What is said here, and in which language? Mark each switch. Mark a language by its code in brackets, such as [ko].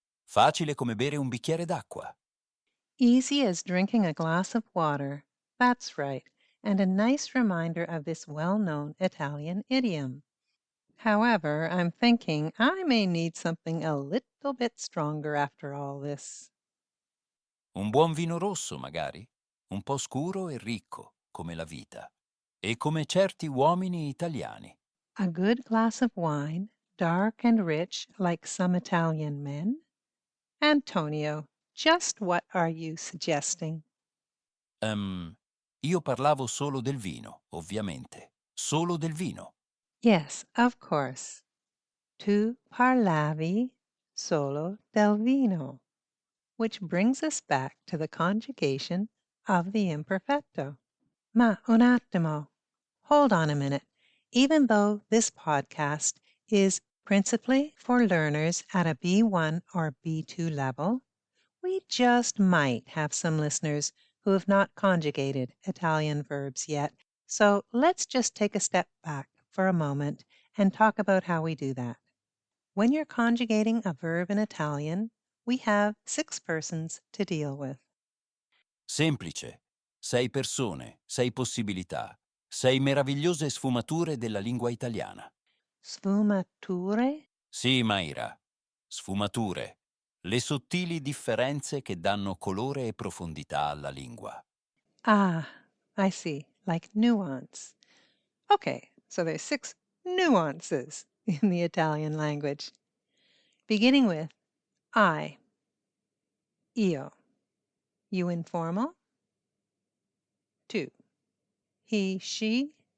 [it] Facile come bere un bicchiere d'acqua. [en] Easy as drinking a glass of water. That's right, and a nice reminder of this well-known Italian idiom. However, I'm thinking I may need something a little bit stronger after all this. [it] Un buon vino rosso, magari. Un po' scuro e ricco, come la vita. E come certi uomini italiani. [en] A good glass of wine, dark and rich like some Italian men? Antonio, just what are you suggesting? [it] Io parlavo solo del vino, ovviamente. Solo del vino. [en] Yes, of course. [it] Tu parlavi solo del vino, [en] which brings us back to the conjugation of the imperfetto. [it] Ma un attimo. [en] Hold on a minute. Even though this podcast is principally for learners at a B1 or B2 level, we just might have some listeners who have not conjugated Italian verbs yet. So let's just take a step back for a moment and talk about how we do that. When you're conjugating a verb in Italian, we have 6 persons to deal with. [it] Semplice. 6 persone, 6 possibilità. 6 meravigliose sfumature della lingua italiana. Sfumature? Sì, Mayra. Sfumature. Le sottili differenze che danno colore e profondità alla lingua. [en] Ah, I see, like nuance. Okay, So there's 6 nuances in the Italian language, beginning with I, io. You informal. 2. He, she.